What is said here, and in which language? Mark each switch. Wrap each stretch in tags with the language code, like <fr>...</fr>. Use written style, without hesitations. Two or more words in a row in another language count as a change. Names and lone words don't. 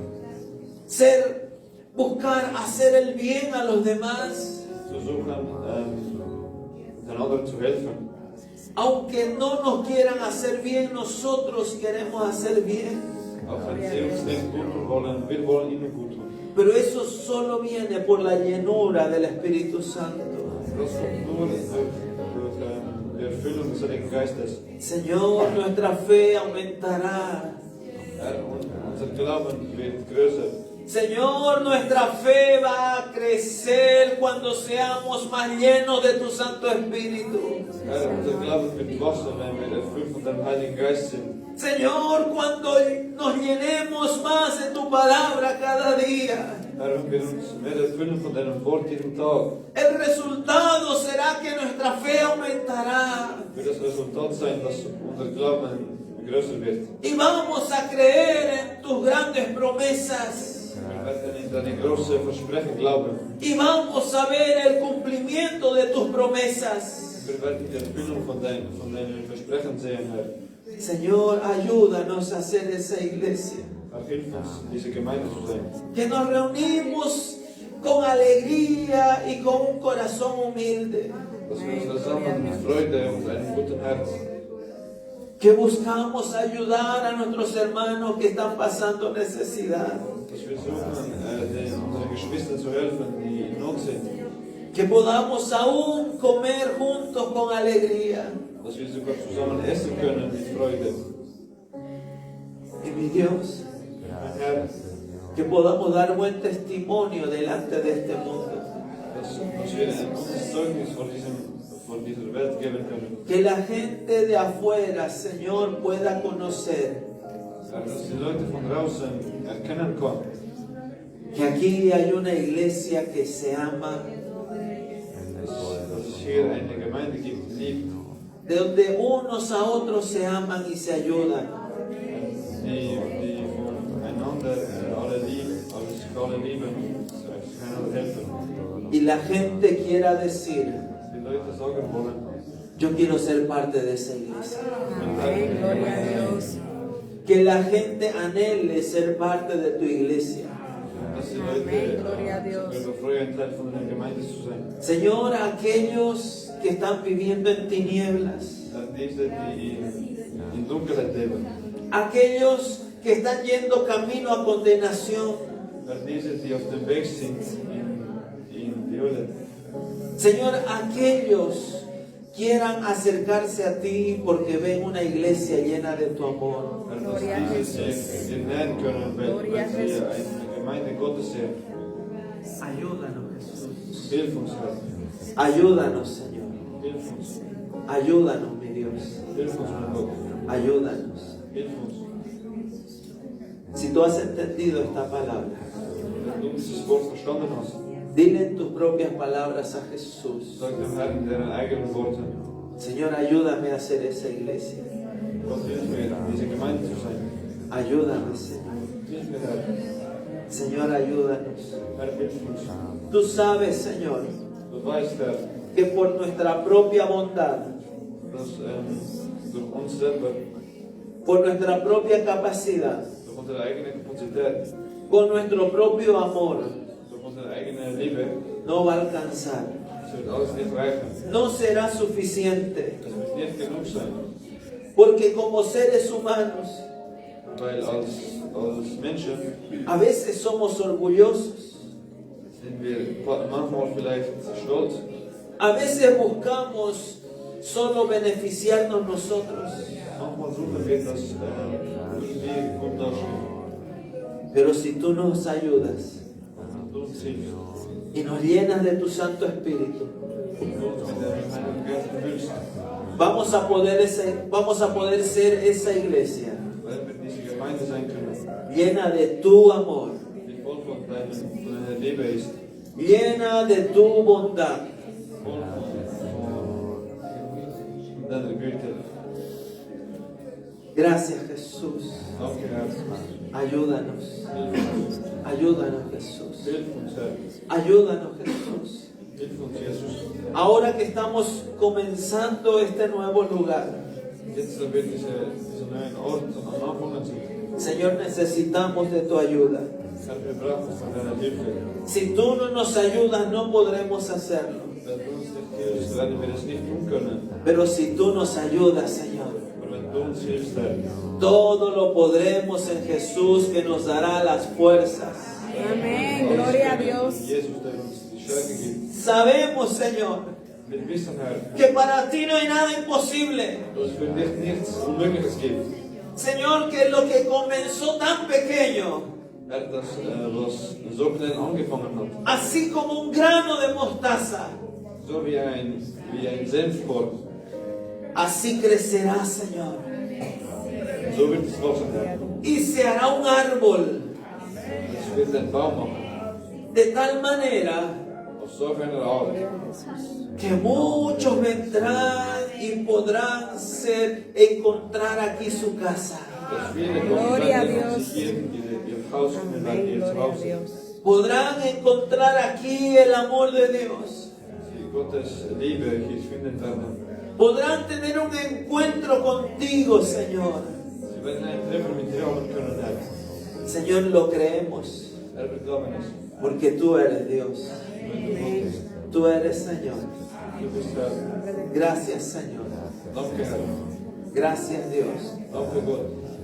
<es>Buscar hacer el bien a los demás.</es> <de>Zu suchen, den anderen zu helfen.</de> <es>Aunque no nos quieran hacer bien, nosotros queremos hacer bien.</es> <de>Auch wenn sie uns nicht gut tun wollen, wir wollen ihnen gut tun.</de> <es>Pero eso solo viene por la llenura del Espíritu Santo.</es> <de>Das kommt nur durch die Erfüllung des Heiligen Geistes.</de> <es>Señor, nuestra fe aumentará.</es> <de>Herr, unser Glauben wird größer.</de> <es>Señor, nuestra fe va a crecer cuando seamos más llenos de tu Santo Espíritu.</es> <de>Herr, unser Glauben wird wachsen, wenn wir erfüllt von deinem Heiligen Geist sind.</de> <es>Señor, cuando nos llenemos más de tu palabra cada día.</es> <de>Herr, wenn wir uns mehr erfüllen von deinem Wort jeden Tag,</de> <es>El resultado será que nuestra fe aumentará.</es> <de>wird das Resultat sein, dass unser Glauben größer wird.</de> <es>Y vamos a creer en tus grandes promesas.</es> <de>Wir werden in deine großen Versprechen glauben.</de> <es>Y vamos a ver el cumplimiento de tus promesas.</es> <de>Wir werden die Erfüllung von deinen Versprechen sehen, Herr.</de> <es>Señor, ayúdanos a hacer esa iglesia.</es> <de>Herr, hilf uns, diese Gemeinde zu sein.</de> <es>Que nos reunimos con alegría y con un corazón humilde.</es> <de>Dass wir uns zusammen mit Freude und einem guten Herz,</de> <es>Que buscamos ayudar a nuestros hermanos que están pasando necesidad.</es> <de>dass wir suchen, unseren Geschwistern zu helfen, die in Not sind.</de> <es>Que podamos aún comer juntos con alegría.</es> <de>Dass wir sogar zusammen essen können mit Freude.</de> <es>Y mi Dios,</es> <de>Mein Herr,</de> <es>que podamos dar buen testimonio delante de este mundo.</es> <de>dass wir ein gutes Zeugnis vor dieser Welt geben können.</de> <es>Que la gente de afuera, Señor, pueda conocer</es> <de>Dass die Leute von draußen erkennen können,</de> <es>que aquí hay una iglesia que se ama,</es> <de>dass es hier eine Gemeinde gibt, die liebt,</de> <es>de donde unos a otros se aman y se ayudan.</es> <de>die voneinander alle lieben, sich einander helfen.</de> <es>Y la gente quiera decir,</es> <de>Die Leute sagen wollen,</de> <es>yo quiero ser parte de esa iglesia. Amén, gloria a Dios. Que la gente anhele ser parte de tu iglesia.</es> <de>dass die</de> <es>Amén,</es> <de>Leute</de> <es>gloria a Dios.</es> <de>sich freuen, Teil von einer Gemeinde zu sein.</de> <es>Señor, aquellos que están viviendo en tinieblas,</es> <de>Diese, die in Dunkelheit leben,</de> <es>aquellos que están yendo camino a condenación,</es> <de>diese, die auf dem Weg sind in die Hölle.</de> <es>Señor, aquellos quieran acercarse a ti porque ven una iglesia llena de tu amor.</es> <de>Dass diese sich dir nähern können, weil sie eine Gemeinde Gottes sehen.</de> <es>Ayúdanos, Jesús.</es> <de>Hilf uns, Herr.</de> <es>Ayúdanos, Señor.</es> <de>Hilf uns.</de> <es>Ayúdanos, mi Dios.</es> <de>Hilf uns, mein Gott.</de> <es>Ayúdanos.</es> <de>Hilf uns.</de> <es>Si tú has entendido esta palabra,</es> <de>Wenn du dieses Wort verstanden hast,</de> <es>dile en tus propias palabras a Jesús:</es> <de>sag dem Herrn in deinen eigenen Worten,</de> <es>Señor, ayúdame a hacer esa iglesia.</es> <de>Gott hilf mir, diese Gemeinde zu sein.</de> <es>Ayúdame, Señor.</es> <de>Hilf mir, Herr.</de> <es>Señor, ayúdanos.</es> <de>Herr, hilf uns.</de> <es>Tú sabes, Señor,</es> <de>Du weißt, Herr,</de> <es>que por nuestra propia bondad,</es> <de>dass durch uns selber,</de> <es>por nuestra propia capacidad,</es> <de>durch unsere eigene Kapazität,</de> <es>con nuestro propio amor,</es> <de>durch unsere eigene Liebe,</de> <es>no va a alcanzar.</es> <de>es wird alles nicht reichen.</de> <es>No será suficiente,</es> <de>Es wird nicht genug sein,</de> <es>porque como seres humanos,</es> <de>weil als Menschen</de> <es>a veces somos orgullosos,</es> <de>sind wir manchmal vielleicht stolz.</de> <es>a veces buscamos solo beneficiarnos nosotros,</es> <de>Manchmal suchen wir das irgendwie gut dastehen.</de> <es>pero si tú nos ayudas</es> <de>Und du uns hilfst,</de> <es>y nos llenas de tu Santo Espíritu,</es> <de>und du uns mit deinem Heiligen Geist erfüllst,</de> <es>vamos a poder ser esa iglesia</es> <de>werden wir diese Gemeinde sein können,</de> <es>llena de tu amor,</es> <de>die voll von deiner Liebe ist,</de> <es>llena de tu bondad.</es> <de>voll von deiner Güte.</de> <es>Gracias, Jesús.</es> <de>Danke, Herr.</de> <es>Ayúdanos.</es> <de>Hilf uns.</de> <es>Ayúdanos, Jesús.</es> <de>Hilf uns, Herr.</de> <es>Ayúdanos, Jesús.</es> <de>Hilf uns, Jesus.</de> <es>Ahora que estamos comenzando este nuevo lugar,</es> <de>Jetzt, da wir diese neuen Ort am Anfangen sind,</de> <es>Señor, necesitamos de tu ayuda.</es> <de>Herr, wir brauchen von deiner Hilfe.</de> <es>Si tú no nos ayudas, no podremos hacerlo.</es> <de>Wenn du uns nicht hilfst, werden wir das nicht tun können.</de> <es>Pero si tú nos ayudas, Señor,</es> <de>Aber wenn du uns hilfst, Herr,</de> <es>todo lo podremos en Jesús que nos dará las fuerzas. Amén, gloria a Dios.</es> <de>Jesus, der uns die Stärke gibt.</de> <es>Sabemos, Señor,</es> <de>Wir wissen, Herr,</de> <es>que para ti no hay nada imposible.</es> <de>dass es für dich nichts Unmögliches gibt.</de> <es>Señor, que lo que comenzó tan pequeño,</es> <de>Herr, das, was so klein angefangen hat,</de> <es>así como un grano de mostaza,</es> <de>so wie ein Senfkorn,</de> <es>así crecerá, Señor,</es> <de>so wird es wachsen, Herr.</de> <es>y se hará un árbol</es> <de>Es wird ein Baum machen,</de> <es>de tal manera</es> <de>auf solch einer Art,</de> <es>que muchos vendrán y podrán encontrar aquí su casa.</es> <de>dass viele kommen</de> <es>Gloria a</es> <de>werden und</de> <es>Dios.</es> <de>sich hier in ihr Haus finden werden,</de> <es>Amén,</es> <de>ihr</de> <es>gloria a</es> <de>Zuhause.</de> <es>Dios. Podrán encontrar aquí el amor de Dios.</es> <de>Sie Gottes Liebe hier finden werden.</de> <es>Podrán tener un encuentro contigo, Señor.</es> <de>Sie werden ein Treffen mit dir haben können, Herr.</de> <es>Señor, lo creemos,</es> <de>Herr, wir glauben es.</de> <es>porque tú eres Dios.</es> <de>Wenn du Gott bist.</de> <es>Tú eres, Señor.</es> <de>Du bist Herr.</de> <es>Gracias, Señor.</es> <de>Danke, Herr.</de> <es>Gracias, Dios.</es> <de>Danke, Gott.</de>